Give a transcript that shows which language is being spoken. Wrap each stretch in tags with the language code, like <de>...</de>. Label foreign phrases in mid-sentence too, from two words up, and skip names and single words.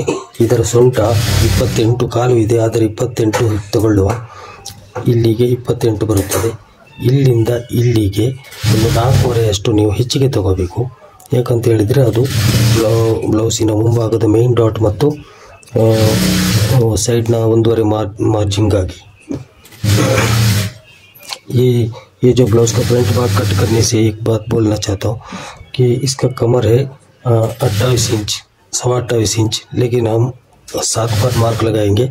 <kn>ಇದರ ಸೊಂಟ 28.25 ಇದೆ, ಆದರೆ 28 ತಗೊಳ್ಳುವ. ಇಲ್ಲಿಗೆ 28 ಬರುತ್ತದೆ. ಇಲ್ಲಿಂದ ಇಲ್ಲಿಗೆ ಒಂದು 4.25 ನೀವು ಹೆಚ್ಚಿಗೆ ತಗೋಬೇಕು. ಯಾಕಂತ ಹೇಳಿದರೆ ಅದು ಬ್ಲೌಸಿನ ಮುಂಭಾಗದ</kn> <en>main dot</en> <kn>ಮತ್ತು</kn> <hi>साइड ना 1.25 मार्जिन आगे। ये जो ब्लाउज का फ्रंट भाग कट करने से एक बात बोलना चाहता हूँ कि इसका कमर है 28 इंच 28.25 इंच, लेकिन हम 7 पर मार्क लगाएंगे।</hi>